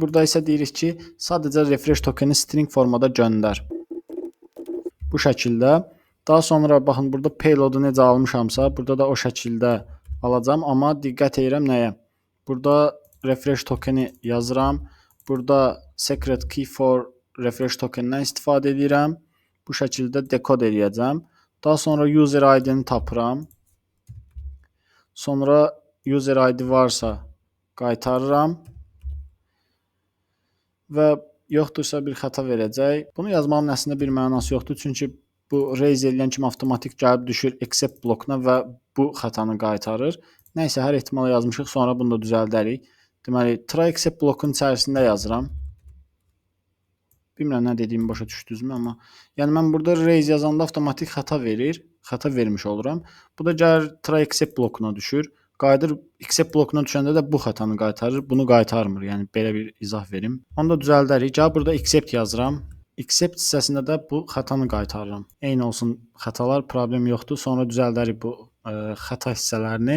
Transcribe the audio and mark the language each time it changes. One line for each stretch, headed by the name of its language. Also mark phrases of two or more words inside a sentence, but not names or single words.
Azerbaijani: Burada isə deyirik ki, sadəcə
English: refresh tokeni
Azerbaijani: string formada göndər. Bu şəkildə. Daha sonra baxın, burada payload-u necə almışamsa, burada da o şəkildə alacağam. Amma diqqət edirəm nəyə? Burada
English: refresh tokeni
Azerbaijani: yazıram. Burada
English: secret key for refresh tokenindən
Azerbaijani: istifadə edirəm. Bu şəkildə dekod edəcəm. Daha sonra
English: user ID-ni
Azerbaijani: tapıram. Sonra
English: user ID
Azerbaijani: varsa qaytarıram və yoxdursa bir xəta verəcək. Bunu yazmağın əslində bir mənası yoxdur, çünki bu raise edən kimi avtomatik gəlib düşür except blokuna və bu xətanı qaytarır. Nəysə, hər ehtimala yazmışıq, sonra bunu da düzəldərik. Deməli,
English: try except
Azerbaijani: blokun içərisində yazıram. Bilmirəm nə dediyimi başa düşdünüzmü, amma yəni mən burada raise yazanda avtomatik xəta verir, xəta vermiş oluram. Bu da gəlir
English: try except
Azerbaijani: blokuna düşür. Qayıdır except blokuna düşəndə də bu xətanı qaytarır, bunu qaytarmır. Yəni belə bir izah verim. Onu da düzəldərik. Gəl burada accept yazıram. Accept hissəsində də bu xətanı qaytarıram. Eyni olsun xətalar, problem yoxdur. Sonra düzəldərik bu xəta hissələrini.